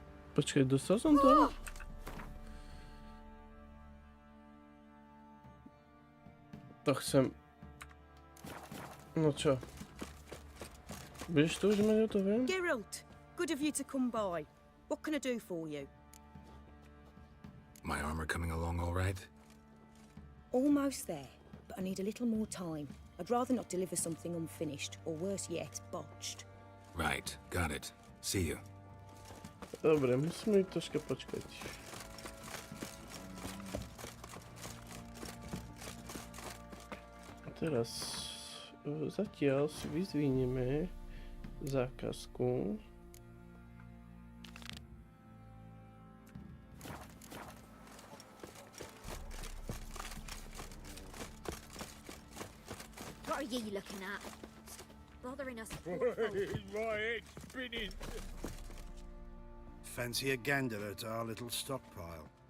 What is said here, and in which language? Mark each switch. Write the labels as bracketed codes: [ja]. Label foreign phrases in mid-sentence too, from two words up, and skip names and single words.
[sk] Počkej, dostal som to? To chcem... No čo? Budeš to už mať hotové? [en] Geralt, good of you to come by. What can I do for you? My armor coming along all right? Almost there, but I need a little more time. I'd rather not deliver something unfinished, or worse yet, botched. Right, got it. See you. [sk] Dobre, musíme troška počkať. Teraz zatiaľ si vyzvíneme zákazku. [en] What are you looking at? Bothering us. My head's spinning. Fancy a gander at our little stockpile.